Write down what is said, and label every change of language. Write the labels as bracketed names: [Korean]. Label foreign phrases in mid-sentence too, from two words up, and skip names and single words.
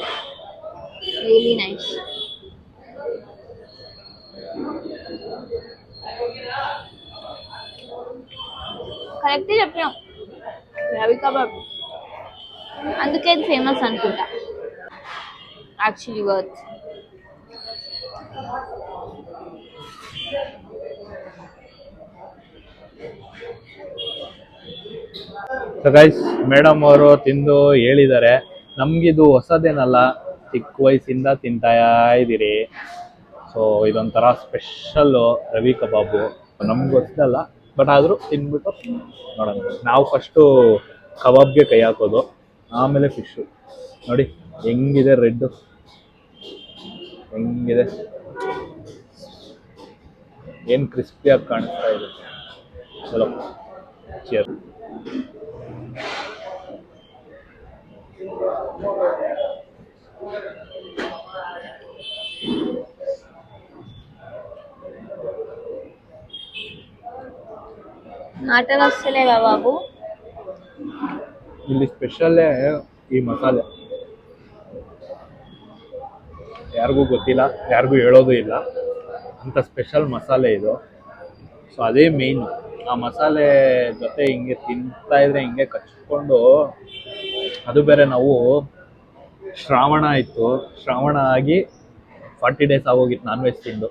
[English] really nice. [Telugu] కరెక్టే చెప్పినాం, రవి కబాబ్ అందుకే ఇది ఫేమస్ అనుకుంటా. [English] actually worth. so guys, [Kannada] ಮೇಡಮ್ ಅವರು ತಿಂದು ಹೇಳಿದ್ದಾರೆ, ನಮಗಿದು ಹೊಸದೇನಲ್ಲ, ಚಿಕ್ಕ ವಯಸ್ಸಿಂದ ತಿಂತಾ ಇದ್ದೀರಿ. ಸೊ ಇದೊಂಥರ ಸ್ಪೆಷಲ್ಲು ರವಿ ಕಬಾಬು, ನಮ್ಗೆ ಗೊತ್ತಲ್ಲ, ಬಟ್ ಆದರೂ ತಿಂದ್ಬಿಟ್ಟು ನೋಡೋಣ. ನಾವು ಫಸ್ಟು ಕಬಾಬ್ಗೆ ಕೈ ಹಾಕೋದು, ಆಮೇಲೆ ಫಿಶ್ಶು. ನೋಡಿ ಹೆಂಗಿದೆ ರೆಡ್ಡು, ಹೆಂಗಿದೆ, ಏನು ಕ್ರಿಸ್ಪಿಯಾಗಿ ಕಾಣಿಸ್ತಾ ಇದೆ. ಚಲೋ, ಚಿಯರ್. [Telugu] మాటలు వస్తలేవా బాబు? [Kannada] ಇಲ್ಲಿ ಸ್ಪೆಷಲ್ಲೇ ಈ ಮಸಾಲೆ, ಯಾರಿಗೂ ಗೊತ್ತಿಲ್ಲ, ಯಾರಿಗೂ ಹೇಳೋದು ಇಲ್ಲ, ಅಂಥ ಸ್ಪೆಷಲ್ ಮಸಾಲೆ ಇದು. ಸೊ ಅದೇ ಮೇಯ್ನು. ಆ ಮಸಾಲೆ ಜೊತೆ ಹಿಂಗೆ ತಿಂತಾ ಇದ್ರೆ ಹಿಂಗೆ ಕಚ್ಕೊಂಡು, ಅದು ಬೇರೆ ನಾವು ಶ್ರಾವಣ ಇತ್ತು, ಶ್ರಾವಣ ಆಗಿ 40 days ಆಗೋಗಿತ್ತು [English] non veg [Kannada] ತಿಂದು.